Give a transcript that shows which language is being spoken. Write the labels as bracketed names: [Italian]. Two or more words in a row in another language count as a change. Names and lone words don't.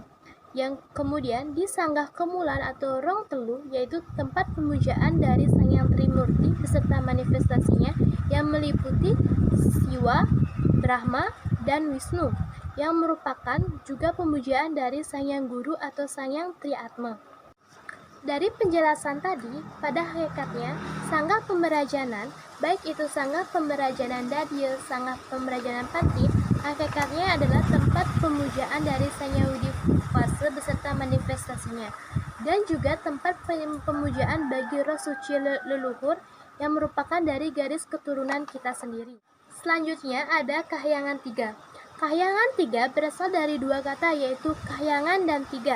[Indonesian] Yang kemudian di sanggah kemulan atau rong telu, yaitu tempat pemujaan dari Sangyang Trimurti beserta manifestasinya yang meliputi Siwa, Brahma, dan Wisnu, yang merupakan juga pemujaan dari Sangyang Guru atau Sangyang Triatma. Dari penjelasan tadi, pada hakikatnya sanggah pemerajanan, baik itu sanggah pemerajanan dadil, sanggah pemerajanan panti, hakikatnya adalah tempat pemujaan dari Sangyang Widifasa beserta manifestasinya, dan juga tempat pemujaan bagi roh suci leluhur yang merupakan dari garis keturunan kita sendiri. Selanjutnya ada Kahyangan 3. Kahyangan 3 berasal dari dua kata, yaitu kahyangan dan tiga.